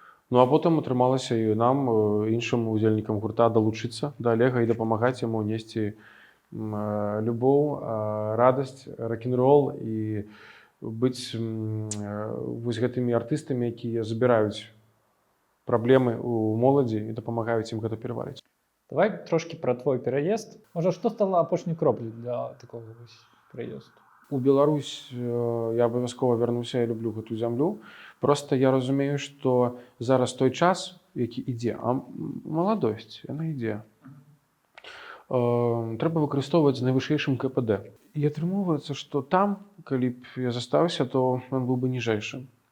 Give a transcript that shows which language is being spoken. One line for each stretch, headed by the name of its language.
Belarusian: Ну а потым атрымалася і нам, іншым удзельнікам гурта, далучыцца да Олега і дапамагаць яму несці любоў, радасць, рок-н-рол і быць вось гэтымі артыстамі, якія забіраюць праблемы ў моладзі і дапамагаюць ім гэта пераварыць.
Russian: Давай трошки про твой переезд. Може, что стало
Belarusian: апошняй кроплей
Russian: для такого переезду?
Belarusian: У Беларусь я абавязкова вярнуся, я люблю гэту зямлю. Просто я разумею, што зараз той час, які ідзе, а маладосць, яна ідзе. Трэба выкарыстоўваць з найвышэйшым КПД. І атрымоўваецца, што там, калі б я застаўся, то ён быў бы ніжэйшым.